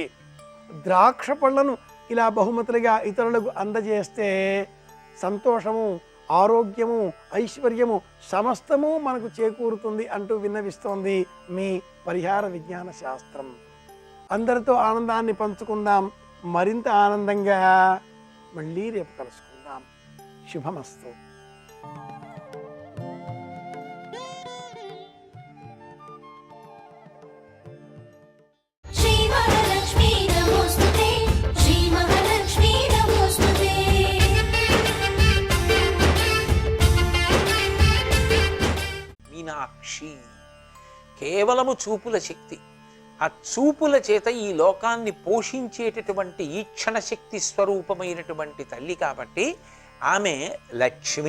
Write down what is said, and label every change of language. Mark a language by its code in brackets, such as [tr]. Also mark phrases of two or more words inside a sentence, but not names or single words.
[te] ద్రాక్ష పళ్ళను ఇలా బహుమతులుగా ఇతరులకు అందజేస్తే సంతోషము, ఆరోగ్యము, ఐశ్వర్యము సమస్తము మనకు చేకూరుతుంది అంటూ విన్నవిస్తోంది మీ పరిహార విజ్ఞాన శాస్త్రం. అందరితో ఆనందాన్ని పంచుకుందాం. మరింత ఆనందంగా మళ్ళీ రేపు కలుసుకుందాం. శుభమస్తు. [sa] श्री महालक्ष्मी नमोस्तुते, श्री महालक्ष्मी नमोस्तुते। [te] మీనాక్షి కేవలము చూపుల శక్తి. ఆ చూపుల చేత ఈ లోకాన్ని పోషించేటటువంటి ఈక్షణ శక్తి స్వరూపమైనటువంటి తల్లి కాబట్టి ఆమె లక్ష్మి.